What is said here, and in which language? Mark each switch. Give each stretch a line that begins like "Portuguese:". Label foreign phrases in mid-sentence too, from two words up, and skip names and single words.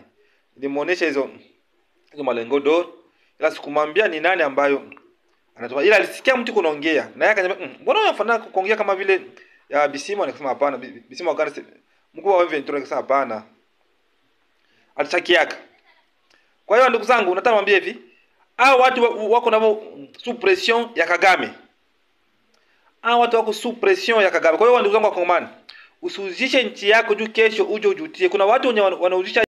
Swahili: Nilimuonesha hizo malengo d'or, ila sikumwambia ni nani ambayo anatoa. Ila alisikia mtu kunaongea, na yeye akasema, "Mbona unafanya kuongea kama vile ya Bisimo?" Nikasema hapana. Bisimo wakati mkuu wa M23 akasema hapana. Alichakiaka. Kwa hiyo ndugu zangu, nataka niwaambie hivi, hao watu wako na
French: sous pression
Swahili: ya Kagame. Hao watu wako
French: sous pression
Swahili: ya Kagame. Kwa hiyo ndugu zangu wa Kongomani, usuzishe nchi yako juu kesho uje ujutie. Kuna watu wanauzisha